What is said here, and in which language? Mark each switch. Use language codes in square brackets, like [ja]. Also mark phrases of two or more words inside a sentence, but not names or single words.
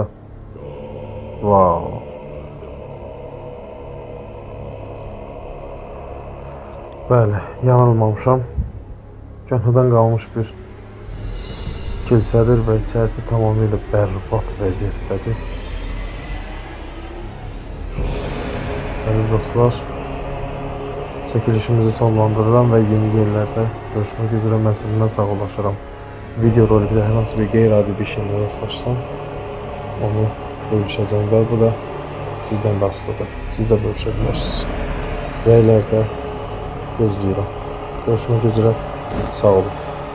[az] Wow. Bəli, yanılmamışam. Köhnədən qalmış bir kilsədir və içərisi tamamilə bərbad vəziyyətdədir. [tr] Aziz dostlar, çekilişimizi sonlandırıram ve yeni yerlerde görüşmek üzere. Ben sizinle sağollaşıram. [az] Video rolü hər hansı bir qeyri-adi bir şeylə rastlaşsam, onu bölüşəcəm və bu da sizdən də asılıdır. Siz də bölüşə bilərsiniz. Rəylərdə gözləyirəm. Görüşmək üzere. Sağ olun.